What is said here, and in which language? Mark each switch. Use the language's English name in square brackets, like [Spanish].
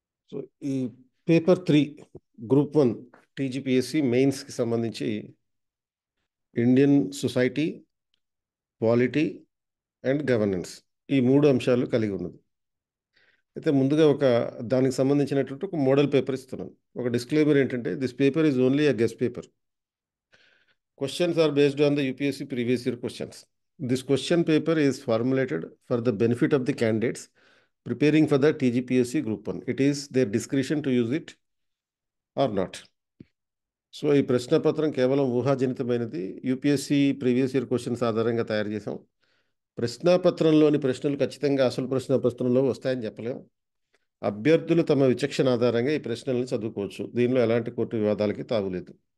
[Telugu] So ఈ paper 3 group 1 TGPSC మెయిన్స్కి సంబంధించి Indian society, polity and governance ఈ 3 అంశాలు కలిగి ఉన్నది. అయితే ముందుగా దానికి సంబంధించినటువంటి ఒక మోడల్ పేపర్ ఇస్తున్నాను. ఒక డిస్క్లైమర్ ఏంటంటే [English] This paper is only a guess paper. Questions are based on the UPSC previous year questions. This question paper is formulated for the benefit of the candidates preparing for the TGPSC Group 1. It is their discretion to use it or not. [Telugu] So ఈ ప్రశ్నపత్రం కేవలం ఊహాజనితమైనది. UPSC previous year questions ఆధారంగా తయారు చేసాం. ప్రశ్నాపత్రంలోని ప్రశ్నలు ఖచ్చితంగా అసలు ప్రశ్నపత్రంలో వస్తాయని చెప్పలేం. అభ్యర్థులు తమ విచక్షణ ఆధారంగా ఈ ప్రశ్నలను చదువుకోవచ్చు. దీనిలో ఎలాంటి కోర్టు వివాదాలకి తావులేదు.